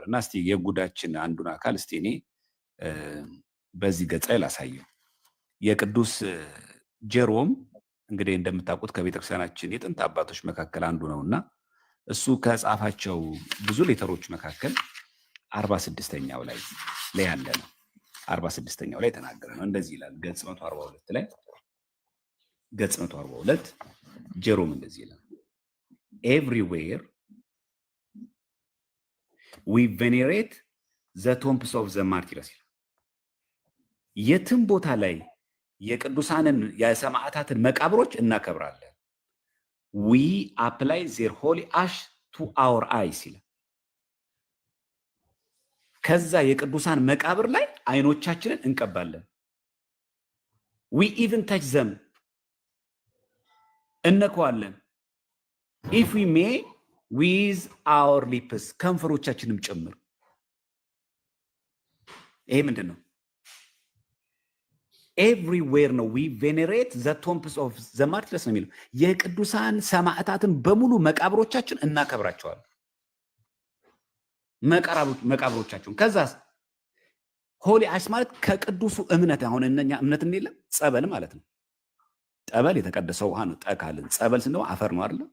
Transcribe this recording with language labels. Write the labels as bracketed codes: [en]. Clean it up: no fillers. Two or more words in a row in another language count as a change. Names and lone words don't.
[am] እና እስቲ የጉዳችን አንዱን አካል እስቲ እኔ በዚህ ገጽ ላይ ላሳየው። የቅዱስ ጀሮም እንግዲህ እንደምታውቁት ከቤተክርስቲያናችን የጥንት አባቶች መካከል አንዱ ነውና እሱ ከጻፋቸው ብዙ ሌተሮች መካከል 46ኛው ላይ ያለ ነው። 46ኛው ላይ ተናገረ ነው። እንደዚህ ይላል ገጽ 142 ላይ ገጽ 142 ጀሮም እንደዚህ ይላል everywhere [en] we venerate the tombs of the martyrs። [am] የትም ቦታ ላይ የቅዱሳንን የሰማዕታትን መቃብሮች እናከብራለን። [en] we apply their holy ash to our eyes [am] ይላል። ከዛ የቅዱሳን መቃብር ላይ አይኖቻችንን እንቀባለን። [en] we even touch them እነከዋለን። if we may with our lips [am] ከንፈሮቻችንም ጭምር። ይሄ ምንድን ነው? ኤቭሪዌር ነው [en] we venerate the tombs of the martyrs [am] ነው የሚለው። የቅዱሳን ሰማዕታትን በሙሉ መቃብሮቻችን እናከብራቸዋለን። መቃብሮቻቸውን ከዛስ [en] holy ash [am] ማለት ከቅዱሱ እምነት አሁን እነኛ እምነት እንየለም ጸበል ማለት ነው። ጠበል የተቀደሰው ውሃ ነው። ጠካልን ጸበል ስንለው አፈር ነው አይደል?